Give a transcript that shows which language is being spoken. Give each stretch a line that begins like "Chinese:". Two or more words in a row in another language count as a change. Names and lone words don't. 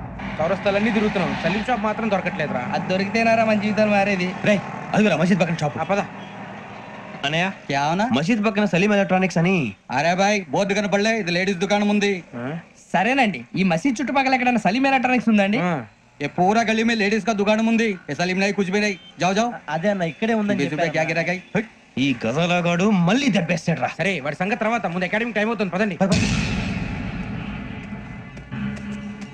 Telugu: చౌరస్తాలన్నీ తిరుగుతున్నాం, సలీం షాప్ మాత్రం దొరకట్లేదురా. అది దొరికితేనారా మన జీవితాలు మారేది. అది మసీద్ పక్కన షాప్. పద అనయ్య, మసీద్ పక్కన సలీం ఎలక్ట్రానిక్స్ అని. అరే బాయ్, బోర్డు కనపడలే, ఇది లేడీస్ దుకాణం ఉంది. సరేనండి, ఈ మసీద్ చుట్టుపక్కల ఎక్కడైనా సలీం ఎలక్ట్రానిక్స్ ఉందండి?
Hindi: ये पूरा गली में लेडीज का दुकान मुंदी ये सलीम नहीं कुछ भी नहीं जाओ जाओ
Telugu: అదే అన్న ఇక్కడే ఉందని చెప్పారు.
Hindi: क्या गिरा गई
Telugu: ఈ గజాలగాడు మళ్ళీ దెబ్బేస్తాడు రా. సరే వాడి సంగతి తర్వాత, ముందు
English: academic time
Telugu: అవుతుంది, పదండి.